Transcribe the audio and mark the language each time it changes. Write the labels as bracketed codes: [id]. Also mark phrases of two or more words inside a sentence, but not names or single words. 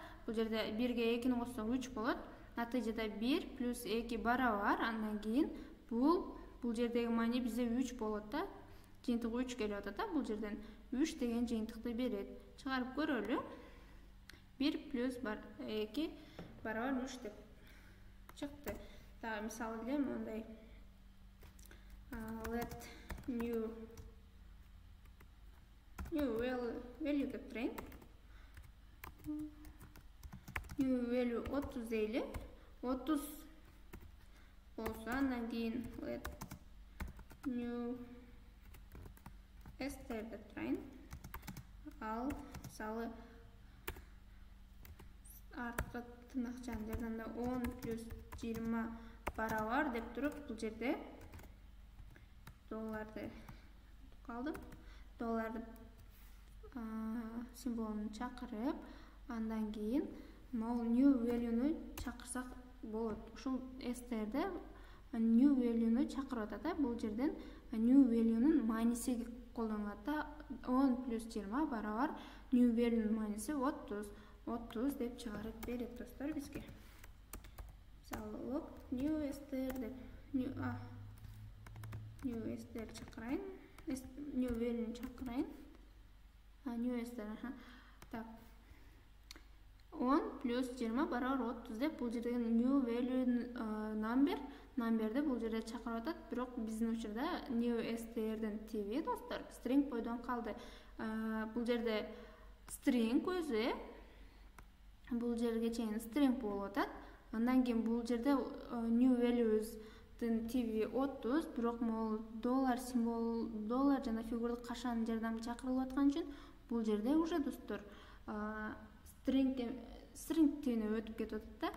[ky] Бул жерде 1ге 2-ни коссок 3 болот. Натыйжада 1 + 2 барабар, андан кийин бул жердеги маани бизде 3 болот да. Жыйынтык 3 келип атат да. Бул жерден 3 деген жыйынтыкты берет. Чыгарып көрөлү. 1 + 2 барабар 3 деп чыкты. Дагы мисал эле мондай [en] let new value [ky] деп турайын. [en] New value [ky] 30 дейли. 30 болсо, андан кийин [en] let new str [ky] деп турайын. Ал мисалы арткы тырнакчанын жардамында 10 + 20 барабар деп туруп, бул жерде долларды калдым. Долларды символун чакырып, андан кийин могул [en] new value'ну [ky] чакырсак болот. Ушул str'де [en] new value'ну [ky] чакырып атат да. Бул жерден [en] new value'нун [ky] мааниси колдонулат да. 10 + 20 барабар [en] new value'нун [ky] мааниси 30 деп чыгарып берет достор бизге. Мисалы [en] log new str [ky] деп [en] new str [ky] чакырайын. [en] New value'ну [ky] чакырайын. [en] New str [ky] так. 10 + 20 барабар 30 деп бул жердеги [en] new value number'ди [ky] бул жерде чакырып атат. Бирок биздин учурда [en] new str'дин [ky] тиби достор string бойдон калды. Бул жерде string өзү бул жерге чейин string болуп атат. Андан кийин бул жерде [en] new value'дин [ky] тиби 30, бирок могул доллар символ, доллар жана фигурдук кашанын жардамында чакырылып аткан үчүн бул жерде уже достор string тибине өтүп кетип атат да.